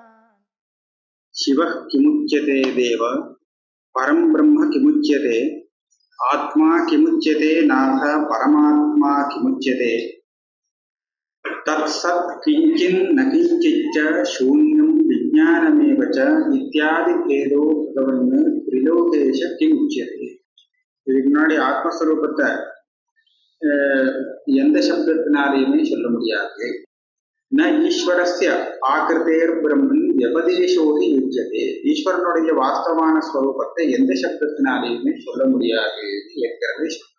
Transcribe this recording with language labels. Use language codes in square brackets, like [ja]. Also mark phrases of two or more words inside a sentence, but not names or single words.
[sa] शिवः किमुच्यते देव परं ब्रह्म किमुच्यते आत्मा किमुच्यते नाथ परमात्मा किमुच्यते तत्सत् किंचिन् न किंचिच्च शून्यं विज्ञानमेव च इत्यादि भेदो भगवन् त्रिलोकेश किमुच्यते। [ta] இதுக்கு முன்னாடி ஆத்மஸ்வரூபத்தை எந்த சப்தத்தினாலேயுமே சொல்ல முடியாது. [sa] न ईश्वरस्य आकृतेर् ब्रह्मन् व्यपदेशोहि युज्यते. [ta] ஈஸ்வரனுடைய வாஸ்தவான ஸ்வரூபத்தை எந்த சப்தத்தினாலேயுமே சொல்ல முடியாது ஏற்கனவே.